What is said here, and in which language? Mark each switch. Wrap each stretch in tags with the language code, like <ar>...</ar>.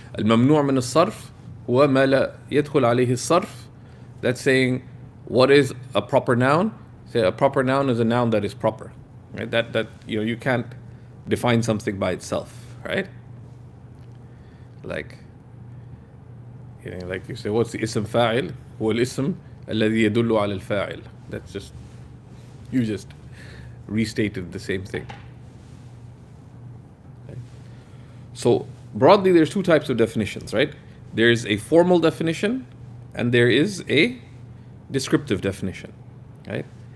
<ar>Al-mamnu' min as-sarf huwa ma la yadkhul alayhi as-sarf.</ar> <en>That's saying what is a proper noun. Say a proper noun is a noun that is proper, right? That you can't define something by itself, right? Like you say, what's the ism fa'il?</en> <ar>هو الاسم الذي يدل على الفاعل.</ar> <en>That's just, you just restated the same thing. Okay. So broadly, there's two types of definitions, right? There's a formal definition and there is a descriptive definition, right?</en>